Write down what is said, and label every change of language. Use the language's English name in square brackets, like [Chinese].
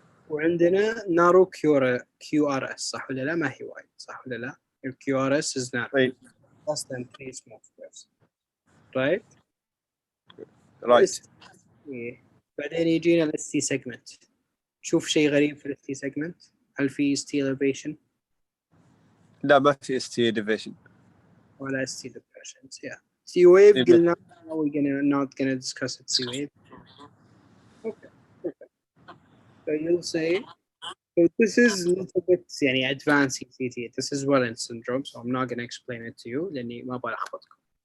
[Arabic] وعندنا نارو كيو ار اس صح ولا لا؟ ما هي وايد صح ولا لا؟ الكيو ار اس [English] is narrow [Arabic] اي [English] less than 3 small squares right؟ Right. [Arabic] إيه. بعدين يجينا الاس تي سيجمنت. شوف شيء غريب في الاس تي سيجمنت؟ هل في ستيليفيشن؟ لا ما في اس تي ديفيشن ولا ستيليفيشن. [English] yeah C wave قلنا we're not gonna discuss it C wave. okay so you'll say so this is a little bit يعني advanced ECG. this is Wellens syndrome so I'm not gonna explain it to you [Arabic] لأني ما بلخبطكم.